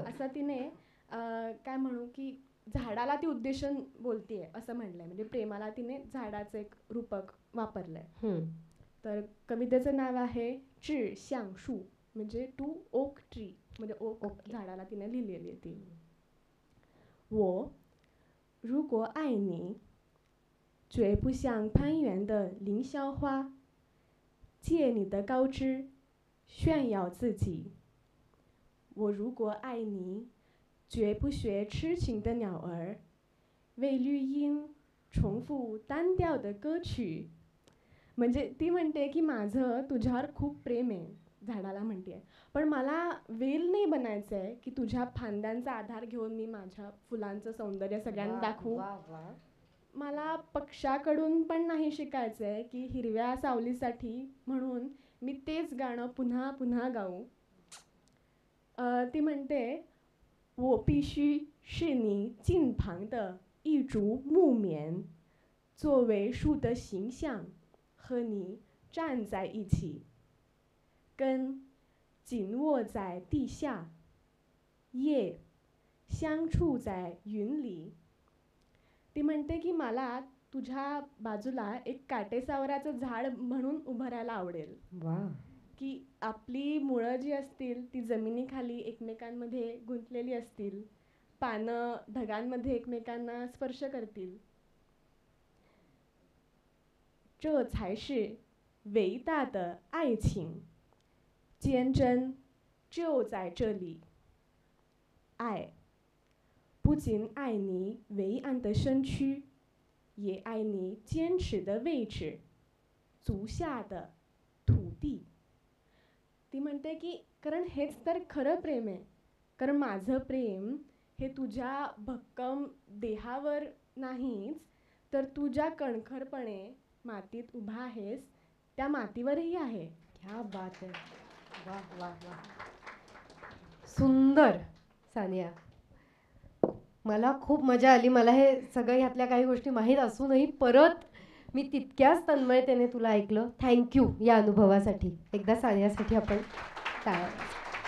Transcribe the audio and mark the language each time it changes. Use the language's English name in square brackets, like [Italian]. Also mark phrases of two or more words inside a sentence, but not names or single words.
[Marathi] असं तिने काय म्हणू की झाडाला ती उद्देशून बोलतीये असं म्हणलंय. म्हणजे प्रेमाला तिने झाडाचं एक रूपक वापरलंय. हं. तर कवितेचं नाव आहे 致橡树 म्हणजे [English] to oak tree [Marathi] म्हणजे ओक Okay. झाडाला तिने लिहिलेली आहे ती. [Chinese] 我如果爱你，绝不像攀援的凌霄花，借你的高枝炫耀自己。我如果爱你，绝不学痴情的鸟儿，为绿荫重复单调的歌曲。 [Marathi] म्हणजे ती म्हणते की माझं तुझ्यावर खूप प्रेम आहे, झाडाला म्हणते, पण मला वेल नाही बनायचं आहे की तुझ्या फांद्यांचा आधार घेऊन मी माझ्या फुलांचं सौंदर्य सगळ्यांना वा, दाखवू. वा, वा. मला पक्षाकडून पण नाही शिकायचं आहे की हिरव्या सावलीसाठी म्हणून मी तेच गाणं पुन्हा पुन्हा गाऊ. ती म्हणते [Chinese] 我必须是你近旁的一株木棉，作为树的形象和你站在一起，根紧握在地下，叶相触在云里。 [Marathi] ती म्हणते की मला तुझ्या बाजूला एक काटेसावराचं झाड म्हणून उभं राहायला आवडेल, वा. की आपली मुळं जी असतील ती जमिनीखाली एकमेकांमध्ये गुंतलेली असतील, पानं ढगांमध्ये एकमेकांना स्पर्श करतील. [Chinese] 这才是伟大的爱情，坚贞就在这里。爱不仅爱你伟岸的身躯，也爱你坚持的位置，足下的土地。 [Marathi] ती म्हणते की कारण हेच तर खरं प्रेम आहे, कारण माझं प्रेम हे तुझ्या भक्कम देहावर नाहीच, तर तू ज्या कणखरपणे मातीत उभा आहेस त्या मातीवरही आहे. [Hindi] क्या बात [Marathi] आहे. वा वा वा. सुंदर सानिया, मला खूप मजा आली. मला हे सगळं ह्यातल्या काही गोष्टी माहीत असूनही परत मी तितक्याच तन्मयतेने तुला ऐकलं. थँक्यू या अनुभवासाठी. एकदा सानियासाठी आपण टाळ्या.